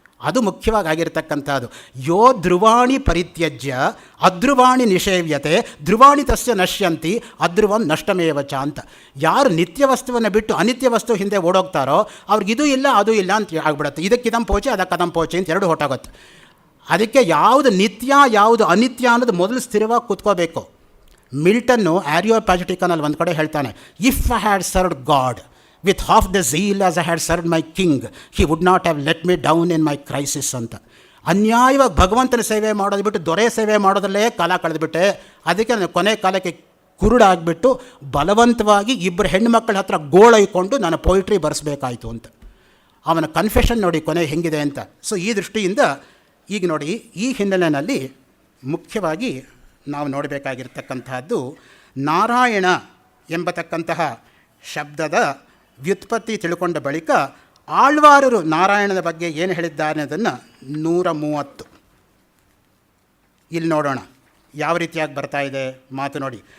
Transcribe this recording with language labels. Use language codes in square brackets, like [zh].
[kn] ಅದು ಮುಖ್ಯವಾಗಿ ಆಗಿರ್ತಕ್ಕಂಥದ್ದು. [sa] ಯೋ ಧ್ರುವಾಣಿ ಪರಿತ್ಯಜ್ಯ ಅಧ್ರುವಾಣಿ ನಿಷೇವ್ಯತೆ ಧ್ರುವಾಣಿ ತಸ್ಯ ನಶ್ಯಂತಿ ಅಧ್ರುವಂ ನಷ್ಟಮೇವ ಚ ಅಂತ. [kn] ಯಾರು ನಿತ್ಯ ವಸ್ತುವನ್ನು ಬಿಟ್ಟು ಅನಿತ್ಯ ವಸ್ತು ಹಿಂದೆ ಓಡೋಗ್ತಾರೋ ಅವ್ರಿಗಿದು ಇಲ್ಲ ಅದು ಇಲ್ಲ ಅಂತ ಆಗ್ಬಿಡುತ್ತೆ. ಇದಕ್ಕಿದಂ ಪೋಚೆ ಅದಕ್ಕದಂ ಪೋಚೆ ಅಂತ ಎರಡು ಹೊಟ್ಟಾಗುತ್ತೆ. ಅದಕ್ಕೆ ಯಾವುದು ನಿತ್ಯ ಯಾವುದು ಅನಿತ್ಯ ಅನ್ನೋದು ಮೊದಲು ಸ್ಥಿರವಾಗಿ ಕೂತ್ಕೋಬೇಕು. ಮಿಲ್ಟನ್ನು ಆರಿಯೋಪ್ಯಾಜಿಟಿಕನಲ್ಲಿ ಒಂದು ಕಡೆ ಹೇಳ್ತಾನೆ, [en] If I had served God with half the zeal as I had served my king, he would not have let me down in my crisis ಅಂತ. [kn] ಅನ್ಯಾಯವಾಗಿ ಭಗವಂತನ ಸೇವೆ ಮಾಡೋದು ಬಿಟ್ಟು ದೊರೆ ಸೇವೆ ಮಾಡೋದಲ್ಲೇ ಕಾಲ ಕಳೆದುಬಿಟ್ಟೆ. ಅದಕ್ಕೆ ನಾನು ಕೊನೆ ಕಾಲಕ್ಕೆ ಕುರುಡಾಗಿಬಿಟ್ಟು ಬಲವಂತವಾಗಿ ಇಬ್ಬರು ಹೆಣ್ಣುಮಕ್ಕಳ ಹತ್ರ ಗೋಳೈಕೊಂಡು ನಾನು ಪೊಯಿಟ್ರಿ ಬರೆಸಬೇಕಾಯಿತು ಅಂತ. ಅವನ ಕನ್ಫೆಷನ್ ನೋಡಿ ಕೊನೆ ಹೆಂಗಿದೆ ಅಂತ. ಸೊ ಈ ದೃಷ್ಟಿಯಿಂದ ಈಗ ನೋಡಿ ಈ ಹಿನ್ನೆಲೆಯಲ್ಲಿ ಮುಖ್ಯವಾಗಿ ನಾವು ನೋಡಬೇಕಾಗಿರ್ತಕ್ಕಂತಹದ್ದು ನಾರಾಯಣ ಎಂಬತಕ್ಕಂತಹ ಶಬ್ದದ ವ್ಯುತ್ಪತ್ತಿ ತಿಳ್ಕೊಂಡ ಬಳಿಕ ಆಳ್ವಾರರು ನಾರಾಯಣನ ಬಗ್ಗೆ ಏನು ಹೇಳಿದ್ದಾರೆ ಅನ್ನೋದನ್ನು 130 ಇಲ್ಲಿ ನೋಡೋಣ ಯಾವ ರೀತಿಯಾಗಿ ಬರ್ತಾ ಇದೆ ಮಾತು ನೋಡಿ.